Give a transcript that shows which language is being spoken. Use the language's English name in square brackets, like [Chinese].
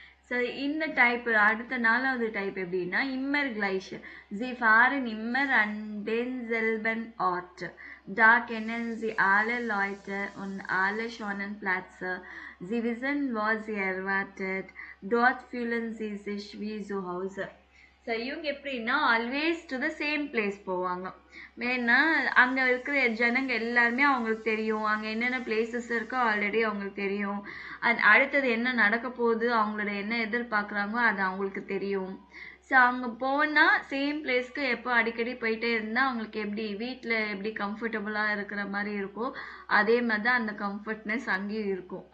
[Tamil] So இந்த type அடுத்த 4வது டைப் எப்படின்னா [German] immer gleich. Sie fahren immer an denselben Ort. Da kennen sie alle Leute und alle schönen Plätze. Sie wissen, was sie erwartet. Dort fühlen sie sich wie zu Hause. [Tamil] So இவங்க எப்படின்னா [English] always to the same place [Tamil] போவாங்க. ஏன்னா அங்கே இருக்கிற ஜனங்க எல்லாருமே அவங்களுக்கு தெரியும், அங்கே என்னென்ன பிளேசஸ் இருக்கோ ஆல்ரெடி அவங்களுக்கு தெரியும், அடுத்தது என்ன நடக்க போகுது, அவங்களோட என்ன எதிர்பார்க்குறாங்களோ அது அவங்களுக்கு தெரியும். ஸோ அங்கே போனால் சேம் பிளேஸ்க்கு எப்போ அடிக்கடி போயிட்டே இருந்தால் அவங்களுக்கு எப்படி வீட்டில் எப்படி கம்ஃபர்டபுளாக இருக்கிற மாதிரி இருக்கும், அதே மாதிரி தான் அந்த கம்ஃபர்ட்னஸ் அங்கேயும் இருக்கும்.